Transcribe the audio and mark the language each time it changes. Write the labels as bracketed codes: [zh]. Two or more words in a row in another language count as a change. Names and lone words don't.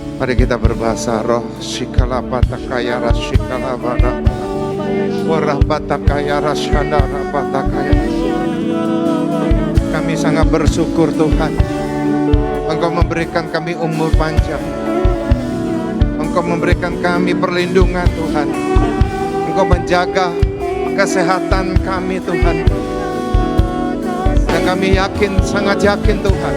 [id] Mari kita berbahasa roh. Shikalapataka rashikalabana. Warapataka rashandarapataka. Kami sangat bersyukur Tuhan. Engkau memberikan kami umur panjang. Engkau memberikan kami perlindungan Tuhan. Engkau menjaga kesehatan kami Tuhan. Dan kami yakin, sangat yakin Tuhan.